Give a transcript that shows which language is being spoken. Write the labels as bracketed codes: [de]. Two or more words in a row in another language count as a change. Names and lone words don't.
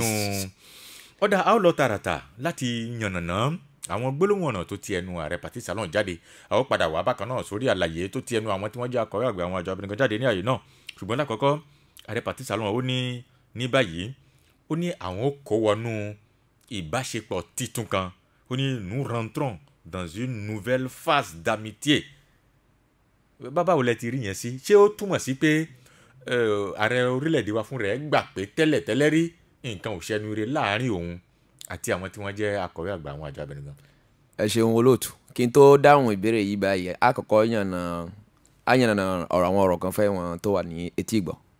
[yo] Ó dà a ó lọ tààràtà láti yànnàná àwọn gbólóhùn ọ̀nà tó ti ẹnu ààrẹ Patrice Talon jáde. A ó padà wá bákan náà sórí àlàyé tó ti ẹnu àwọn tí wọ́n jẹ́ akọ̀wé àgbà àwọn àjọ abẹnugan jáde ní àyè náà. Ṣùgbọ́n lákọ̀ọ́kọ́ ààrẹ Patrice Talon ó ní báyìí ó ní àwọn ó kó wọnú ìbáṣepọ̀ titun kan. Ó ní [fr] nous rentrons dans une nouvelle phase d'amitié. [yo] Báwo lẹ ti rí yẹn sí? Ṣé ó túmọ̀ sí pé ààrẹ orílẹ̀-èdè wa fún rẹ̀ gbà pé tẹ́lẹ̀ rí nǹkan ò ṣẹnu ire láàrin òun àti àwọn tí wọ́n jẹ́ akọ̀wé àgbà àwọn àjọ abẹnugan? Ẹ ṣeun olóòtú. Kí n tó dáhùn ìbéèrè yìí báyìí àkọ́kọ́ yànnà àwọn ọ̀rọ̀ kan fẹ́ wọn tó wà ní etí ìgbọ́.